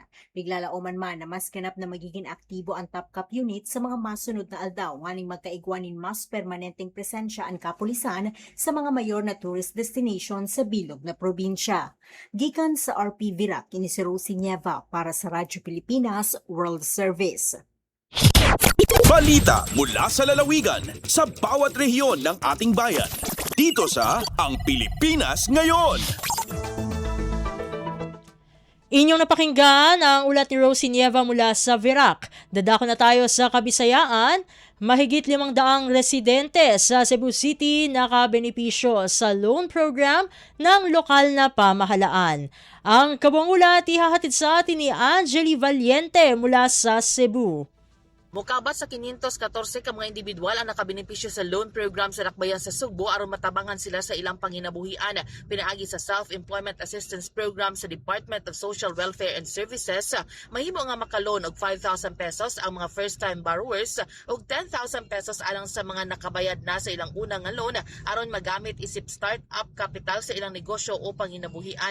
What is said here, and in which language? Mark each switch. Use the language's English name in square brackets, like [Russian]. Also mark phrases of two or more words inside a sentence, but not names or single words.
[Bikol] Biglalauman man na mas kanap na magiging aktibo ang TOPCOP unit sa mga masunod na aldaw nganing magkaigwanin mas permanenteng presensya ang kapulisan sa mga mayor na [English] tourist destination [Bikol] sa bilog na probinsya. Gikan sa RP VIRAC, ini si Rosie Nieva para sa Radyo Pilipinas World Service. [Filipino] Balita mula sa lalawigan sa bawat rehiyon ng ating bayan. Dito sa Ang Pilipinas Ngayon. Inyong napakinggan ang ulat ni Rosie Nieva mula sa VIRAC. Dadako na tayo sa Kabisayaan. Mahigit 500 residente sa Cebu City nakabenepisyo sa loan program ng lokal na pamahalaan. Ang kabuang ulat ihahatid sa atin ni Angeli Valiente mula sa Cebu. [Cebuano] Mukabat sa 514 ka mga individual ang nakabenepisyo sa loan program sa Dakbayan sa Sugbo aron matabangan sila sa ilang panginabuhian. Pinaagi sa Self-Employment Assistance Program sa Department of Social Welfare and Services, mahimo nga makaloan og 5,000 pesos ang mga [English] first-time borrowers [Cebuano] ug 10,000 pesos alang sa mga nakabayad na sa ilang unang nga loan aron magamit isip [English] start-up capital [Cebuano] sa ilang negosyo o panginabuhian.